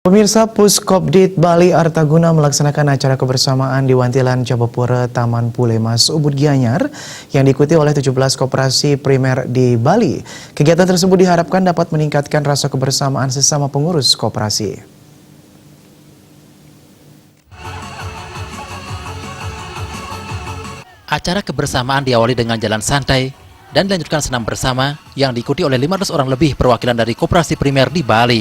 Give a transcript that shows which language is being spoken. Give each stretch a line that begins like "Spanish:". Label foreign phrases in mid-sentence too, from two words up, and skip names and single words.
Indonesian: Pemirsa, Puskopdit Bali Artaguna melaksanakan acara kebersamaan di Wantilan Jabapura Taman Pulemas Ubud Gianyar yang diikuti oleh 17 koperasi primer di Bali. Kegiatan tersebut diharapkan dapat meningkatkan rasa kebersamaan sesama pengurus koperasi. Acara kebersamaan diawali dengan jalan santai dan dilanjutkan senam bersama yang diikuti oleh 500 orang lebih perwakilan dari koperasi primer di Bali.